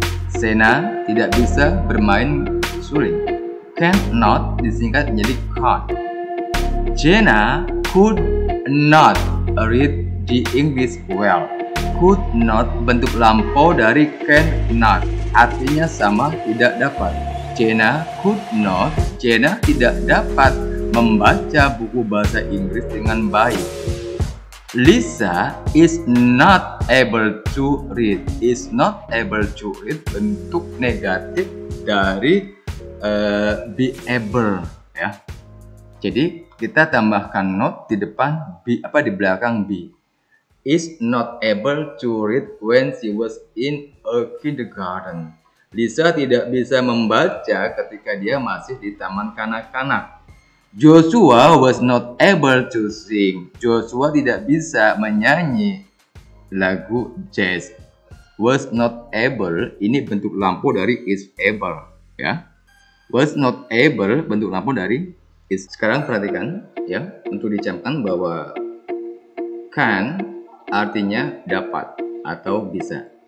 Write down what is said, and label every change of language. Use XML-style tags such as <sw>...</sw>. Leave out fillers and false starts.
<id>Sena tidak bisa bermain suling. Cannot disingkat menjadi can't.</id> <en>Jenna could not read the English well.</en> <id>Could not bentuk lampau dari cannot, artinya sama, tidak dapat. Jenna could not, Jenna tidak dapat membaca buku bahasa Inggris dengan baik.</id> <en>Lisa is not able to read. Is not able to read bentuk negatif dari be able, ya.</en> <id>Jadi kita tambahkan not di depan be, di belakang be.</id> <en>Is not able to read when she was in a kindergarten.</en> <id>Lisa tidak bisa membaca ketika dia masih di taman kanak-kanak.</id> <en>Joshua was not able to sing.</en> <id>Joshua tidak bisa menyanyi lagu jazz. Was not able, ini bentuk lampu dari is able, ya. Was not able bentuk lampu dari is. Sekarang perhatikan, ya, untuk dicamkan bahwa can artinya dapat atau bisa.</id>